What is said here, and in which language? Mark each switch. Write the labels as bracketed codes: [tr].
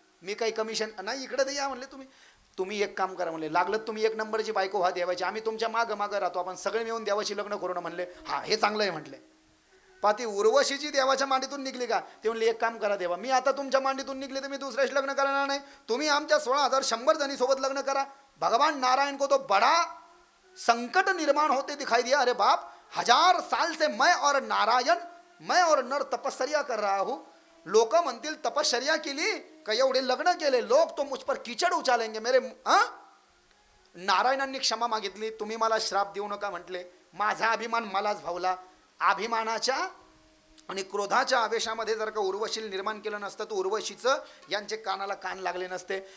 [mr] मी काही कमिशन नाही, इकडे दे या म्हणले. तुम्ही एक काम करा म्हणले, लागलं तुम्ही 1 नंबरची बायको व्हा देवाची, आम्ही तुमच्या मागं मागं राहतो, आपण सगळे मिळून देवाची लग्न करू ना म्हणले. हा हे चांगलं आहे म्हटले. पा ती उर्वशीची देवाच्या मांडीतून निघली का? ते म्हणले एक काम करा देवा, मी आता तुमच्या मांडीतून निघले तर मी दुसऱ्याशी लग्न करणार नाही, तुम्ही आमच्या 16,100 जणी सोबत लग्न करा. [hi] भगवान नारायण को तो बड़ा संकट निर्माण होते दिखाई दिया. अरे बाप, 1000 साल से मैं और नारायण, मैं और नर तपश्चर्या कर रहा हूँ. [mr] लोक म्हणतील तपश्चर्या केली का एवढे लग्न केले, [hi] लोक तो मुझ पर कीचड उचालेंगे मेरे. [mr] नारायणांनी क्षमा मागितली. तुम्ही मला श्राप देऊ नका म्हटले. माझा अभिमान मलाच भावला. अभिमानाच्या आणि क्रोधाच्या आवेशामध्ये जर का उर्वशील निर्माण केलं नसतं तर उर्वशीचं यांचे कानाला कान लागले नसते.